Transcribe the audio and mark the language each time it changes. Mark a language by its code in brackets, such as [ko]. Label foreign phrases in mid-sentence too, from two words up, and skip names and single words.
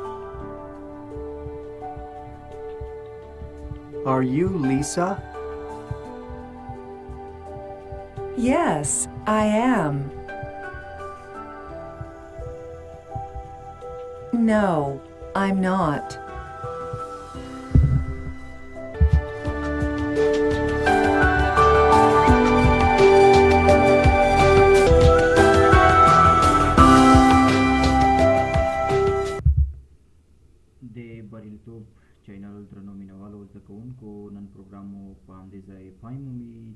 [en] Are you Lisa? Yes, I am. No, I'm not. [ps] د بریالیتوب چینل درنو مینوالو زده کوونکو نن پروګرام مو په همدې ځای پای مومي.